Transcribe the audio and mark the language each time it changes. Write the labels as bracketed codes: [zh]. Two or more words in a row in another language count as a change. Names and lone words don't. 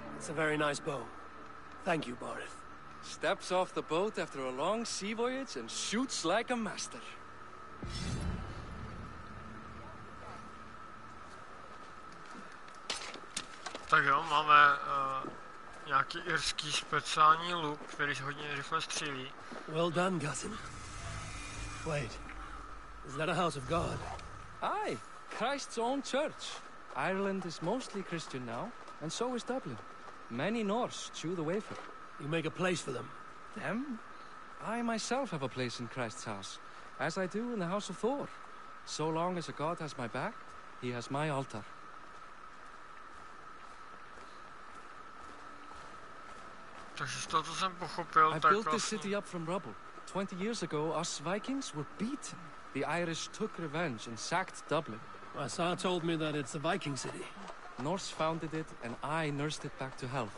[en] a very nice bow. Thank you, Barith. Steps off the boat after a long sea voyage and shoots like a master. [cs] Tak jo, máme nějaký irský speciální luk, který se hodně rychle střílí. [en] Well done, Gussin. Wait, is that a house of God? Aye, Christ's own church. Ireland is mostly Christian now, and so is Dublin. Many Norse chew the wafer. You make a place for them? Them? I myself have a place in Christ's house, as I do in the house of Thor. So long as a god has my back, he has my altar. [cs] Takže z toho, co jsem pochopil, [en] I [cs] tak [en] built this [cs] vlastně... [en] city up from rubble. 20 years ago, us Vikings were beaten. The Irish took revenge and sacked Dublin. Asa told me that it's a Viking city. Norse founded it, and I nursed it back to health.